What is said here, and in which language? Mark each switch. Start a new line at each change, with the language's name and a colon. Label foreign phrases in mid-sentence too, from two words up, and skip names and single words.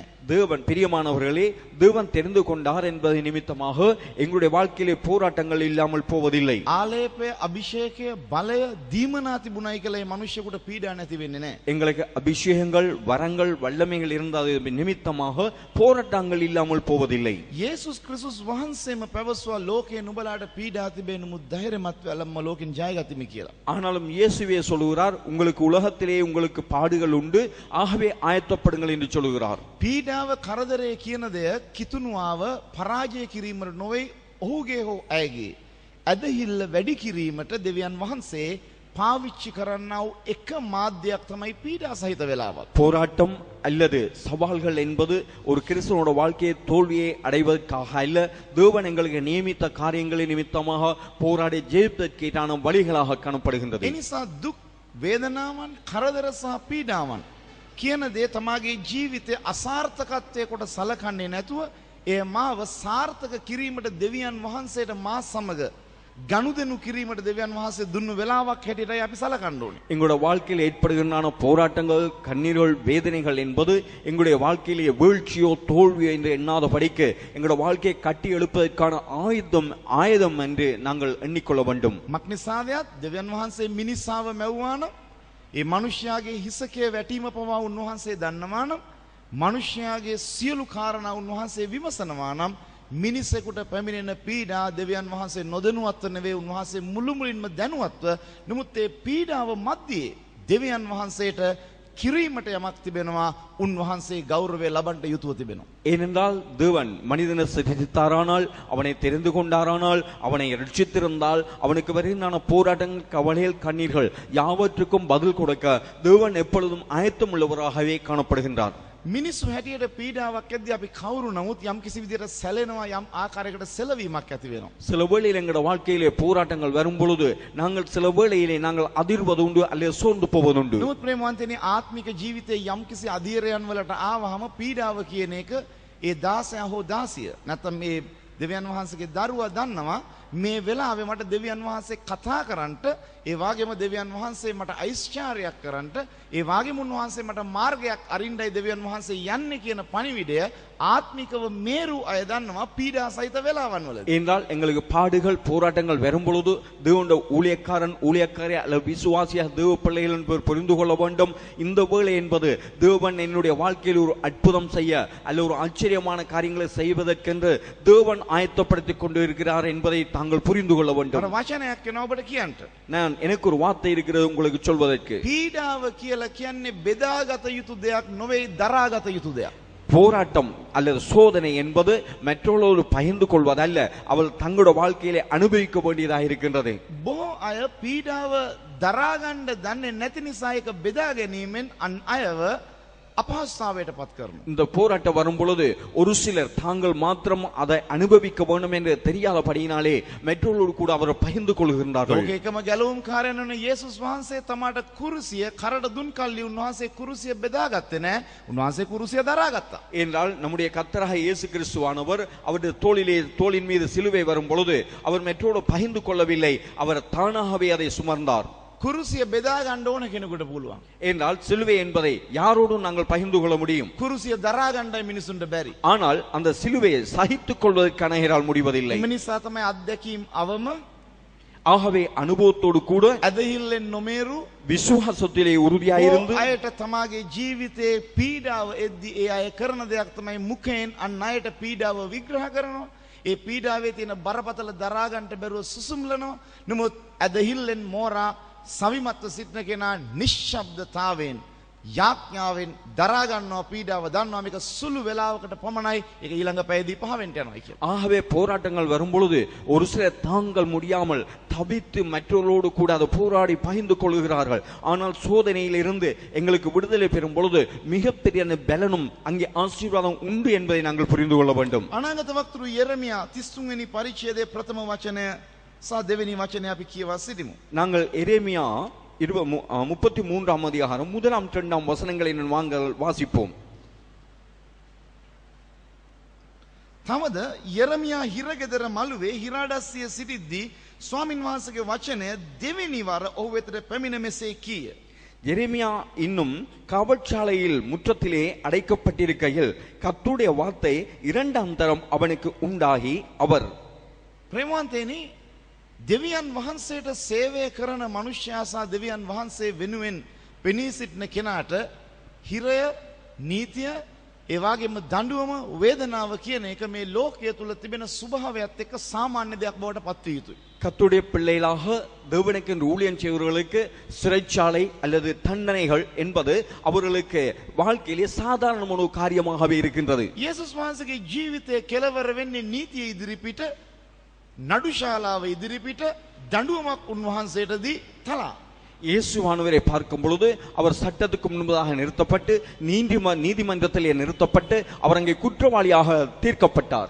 Tamil: தேவன் பிரியமானவர்களே தேவன் தெரிந்து கொண்டார் என்பதை நிமித்தமாக எங்களுடைய வாழ்க்கையிலே போராட்டங்கள் இல்லாமல் போவதில்லை.
Sinhala: ආලේපය අභිෂේකය බලය දීමනා තිබුණයි කියලා මේ මිනිස්සුන්ට පීඩා නැති වෙන්නේ නැහැ.
Tamil: எங்களுக்கு அபிஷேகங்கள் வரங்கள் வல்லமைகள் இருந்தது நிமித்தமாக போராட்டங்கள் இல்லாமல் போவதில்லை.
Sinhala: යේසුස් ක්‍රිස්තුස් වහන්සේම පැවසුවා ලෝකේ නුඹලාට පීඩා තිබේ නමුත් ධෛර්යමත් වෙලම ලෝකෙන් ජයගතිමි කියලා.
Tamil: ஆனாலும் இயேசுவே சொல்லுகிறார் உங்களுக்கு உலகத்திலே உங்களுக்கு பாடுகள் உண்டு ஆகவே ஆயத்தப்படுங்கள் என்று சொல்லுகிறார்.
Sinhala: පීඩාව කරදරය කියන දෙය කිතුණුවාව පරාජය කිරීමට නොවේ ඔහුගේ හෝ ඇයගේ ඇදහිල්ල වැඩි කිරීමට දෙවියන් වහන්සේ පාවිච්චි කරන්නා වූ එක මාධ්‍යයක් තමයි පීඩා සහිත වෙලාවක්.
Tamil: போராட்டம் அல்லது சவால்கள் என்பது ஒரு கிறிஸ்தவனோட வாழ்க்கையை தோல்வியை அடைவதற்காக அல்ல தேவன் எங்களுக்கு நியமித்த காரியங்களின் நிமித்தமாக போராடி ஜெயிப்பதற்கான வழிகளாக காணப்படுகின்றது.
Sinhala: එනිසා දුක් වේදනාවන් කරදර සහ පීඩාවන් කියන දේ තමාගේ ජීවිතයේ අසාර්ථකත්වයේ කොට සලකන්නේ නැතුව ඒ මාව සාර්ථක කිරීමට දෙවියන් වහන්සේට මා සමග ගනුදෙනු කිරීමට දෙවියන් වහන්සේ දුන්නු වෙලාවක් හැටියටයි අපි සලකන්න ඕනේ.
Tamil: எங்களுடைய வாழ்க்கையில் ஏற்படுகின்ற போராட்டங்கள் கண்ணீர்கள் வேதனைகள் என்பது எங்களுடைய வாழ்க்கையிலேயே வீழ்ச்சியோ தோல்வியோ என்று எண்ணாத படிக்க எங்களுடைய வாழ்க்கையை கட்டி எழுப்பதற்கான ஆயுதம் என்று நாங்கள் எண்ணிக்கொள்ள வேண்டும்.
Sinhala: මක්නිසාදයක් දෙවියන් වහන්සේ මිනිස්සාව මැව්වා නම් ඒ මිනිස්යාගේ හිසකේ වැටීම පවා උන්වහන්සේ දන්නවා නම් මිනිස්යාගේ සියලු කාරණා උන්වහන්සේ විමසනවා නම් මිනිසෙකුට පැමිණෙන පීඩා දෙවියන් වහන්සේ නොදැනුවත්ව නෙවෙයි උන්වහන්සේ මුළුමනින්ම දැනුවත්ව නමුත් ඒ පීඩාව මැද්දේ දෙවියන් වහන්සේට කිරීමට යමක් තිබෙනවා උන්වහන්සේ ගෞරවය ලබන්න යුතුව තිබෙනවා.
Tamil: ஏனென்றால் தேவன் மனிதனை சிருஷ்டித்தாரானால் அவனை தெரிந்து கொண்டாரானால் அவனை ரட்சித்திருந்தால் அவனுக்கு வருகின்ற போராட்டங்கள் கவலைகள் கண்ணீர்கள் யாவற்றுக்கும் பதில் கொடுக்க தேவன் எப்பொழுதும் ஆயத்தம் உள்ளவராகவே காணப்படுகின்றார்.
Sinhala: මිනිස්සු හැටියට පීඩාවක් ඇද්දී අපි කවුරු නමුත් යම් කිසි විදිහට සැලෙනවා යම් ආකාරයකට සැලවීමක් ඇති වෙනවා.
Tamil: சில வேளையில் எங்களுடைய வாழ்க்கையிலே போராட்டங்கள் வரும் பொழுது நாங்கள் சில வேளையிலே நாங்கள் அதிர்வது உண்டு அல்லது சோர்ந்து போவதுண்டு.
Sinhala: නමුත් ප්‍රේමවන්තනි ආත්මික ජීවිතයේ යම් කිසි අධීරයන් වලට ආවහම පීඩාව කියන එක ඒ 16 හෝ 16 නැත්නම් මේ දෙවියන් වහන්සේගේ දරුවා දන්නවා මේ වෙලාවේ මට දෙවියන් වහන්සේ කතා කරන්නට ඒ වගේම දෙවියන් වහන්සේ මට ඓශ්චර්යයක් කරන්නට ඒ වගේම උන්වහන්සේ මට මාර්ගයක් අරින්නයි දෙවියන් වහන්සේ යන්නේ කියන පණිවිඩය ආත්මිකව මේරු අය දන්නවා පීඩා සහිත වෙලාවන් වලදී.
Tamil: என்றால் எங்களுக்கு பாடுகள் போராட்டங்கள் வரும் பொழுது தேவனுடைய ஊழியக்காரன் ஊழியக்காரி அல்லது விசுவாசியாக தேவ பிள்ளைகள் என்பவர் புரிந்து கொள்ள வேண்டும். இந்த வேளை என்பது தேவன் என்னுடைய வாழ்க்கையில் ஒரு அற்புதம் செய்ய அல்ல ஒரு ஆச்சரியமான காரியங்களை செய்வதற்கென்று தேவன் ஆயத்தப்படுத்திக் கொண்டு இருக்கிறார் என்பதை தாங்கள் புரிந்து கொள்ள வேண்டும்.
Sinhala: අර වචනයක් වෙනවා ඔබට කියන්න.
Tamil: நான் எனக்கு ஒரு வார்த்தை இருக்கிறது உங்களுக்கு சொல்வதற்கு.
Sinhala: පීඩාව කියලා කියන්නේ බෙදාගත යුතු දෙයක් නොවේ දරාගත යුතු දෙයක්.
Tamil: போராட்டம் அல்லது சோதனை என்பது மற்றவர்களோடு பகிர்ந்து கொள்வதல்ல அவள் தங்களுடைய வாழ்க்கையிலே அனுபவிக்க வேண்டியதாக இருக்கின்றது.
Sinhala: බොහෝ අය පීඩාව දරාගන්න දන්නේ නැති නිසා ඒක බෙදා ගැනීමෙන් අන් අයව අපහසුතාවයට පත් කරනවා.
Tamil: இந்த போராட்டம் வரும் பொழுது ஒரு சிலர் தாங்கள் மாத்திரம் அதை அனுபவிக்க வேண்டும் என்று தெரியாதபடியினாலே மற்றவர்களோடு கூட அவர் பகிர்ந்து கொள்கின்றார்கள்.
Sinhala: ලෝක එකම ගැලවුම් කාර්යන වන යේසුස් වහන්සේ තමාට කුරුසිය කරඩ දුන් කල්ලි උන්වහන්සේ කුරුසිය බෙදාගත්තේ නැහැ. උන්වහන්සේ කුරුසිය දරාගත්තා.
Tamil: என்றால் நம்முடைய கர்த்தராக இயேசு கிறிஸ்துவானவர் அவருடைய தோளின் மீது சிலுவை வரும் பொழுது அவர் மற்றோடு பகிர்ந்து கொள்ளவில்லை. அவர் தானாகவே அதை சுமர்ந்தார்.
Sinhala: කුරුසිය බෙදා ගන්න ඕන කෙනෙකුට පුළුවන්.
Tamil: என்றால் சிலுவை என்பதை யாரோடும் நாங்கள் பகிர்ந்து கொள்ள முடியும்.
Sinhala: කුරුසිය දරා ගන්නයි මිනිසුන්ට බැරි.
Tamil: ஆனால் அந்த சிலுவையை சகித்துக் கொள்வதற்கான நேரால் முடிவதில்லை.
Sinhala: මේ නිසා තමයි අත්දැකීම් අවම
Tamil: ஆகவே அனுபவத்தோடு கூட
Sinhala: ඇදහිල්ලෙන් නොමේරු
Tamil: விசுவாசத்திலே உறுதியாயிருந்து
Sinhala: අයට තමාගේ ජීවිතේ පීඩාව එද්දී ඒ අය කරන දෙයක් තමයි මුඛයෙන් අන් අයට පීඩාව විග්‍රහ කරනවා. ඒ පීඩාවේ තියෙන බරපතල දරා ගන්නට බැරුව සුසුම්ලනවා. නමුත් ඇදහිල්ලෙන් මෝරා සවිමත්ව සිටින කෙනා නිශ්ශබ්දතාවෙන් යාඥාවෙන් දරා ගන්නවා පීඩාව දන්නවා මේක සුළු වේලාවකට පමණයි ඒක ඊළඟ පැයදී පහවෙන්ට යනවා කියලා.
Tamil: ஆகவே போராட்டங்கள் வரும் பொழுது ஒரு சிலர் தாங்கள் முடியாமல் தவித்து மற்றவர்களோடு கூட அதை போராடி பகிர்ந்து கொள்கிறார்கள். ஆனால் சோதனையில் இருந்து எங்களுக்கு விடுதலை பெறும் பொழுது மிகப்பெரிய பலனும் அங்கே ஆசீர்வாதம் உண்டு என்பதை நாங்கள் புரிந்து கொள்ள வேண்டும்.
Sinhala: අනාගත වක්තෘ යෙරමියා 33 වෙනි පරිච්ඡේදයේ ප්‍රථම වචනය සහ දෙවෙනි වචනය අපි කියවා සිටිමු.
Tamil: நாங்கள் எரேமியா 33ஆம் அதிகாரம் 1 2 வசனங்களை நாங்கள் வாசிப்போம்.
Sinhala: තවද යෙරමියා හිරගෙදර මළුවේ හිරාඩස්සිය සිටිද්දී ස්වාමින් වහන්සේගේ වචනය දෙවෙනි වර ඔහු වෙතට පැමිණ මෙසේ කීය.
Tamil: எரேமியா இன்னும் காவற்சாலையில் முற்றத்திலே அடைக்கப்பட்டிருக்கையில் கர்த்தருடைய வார்த்தை இரண்டாம் தரம் அவனுக்கு உண்டாகி அவர்
Sinhala: ප්‍රේමවන්තයනි දෙවියන් වහන්සේට සේවය කරන මනුෂ්‍යයා සහ දෙවියන් වහන්සේ වෙනුවෙන් පෙනී සිටින කෙනාට හිරය නීතිය ඒ වගේම දඬුවම වේදනාව කියන එක මේ ලෝකයේ තුල තිබෙන ස්වභාවයත් එක්ක සාමාන්‍ය දෙයක් බවට පත් විය යුතුයි.
Tamil: கர்த்தருடைய பிள்ளைகளாக தேவனுக்கு ஊழியம் செய்வர்களுக்கு சிறைச்சாலை அல்லது தண்டனைகள் என்பது அவர்களுக்கு வாழ்க்கையிலே சாதாரணமான ஒரு காரியமாகவே இருக்கின்றது.
Sinhala: යේසුස් වහන්සේගේ ජීවිතයේ කෙලවර වෙන්නේ නීතිය ඉදිරිපිට නඩුශාලාව ඉදිරිපිට දඬුවමක් උන්වහන්සේට දී තලා.
Tamil: இயேசுவானவரை பார்க்கும் பொழுது அவர் சட்டத்துக்கு முன்பதாக நிறுத்தப்பட்டு நீதிமன்றத்திலே நிறுத்தப்பட்டு அவர் அங்கே குற்றவாளியாக தீர்க்கப்பட்டார்.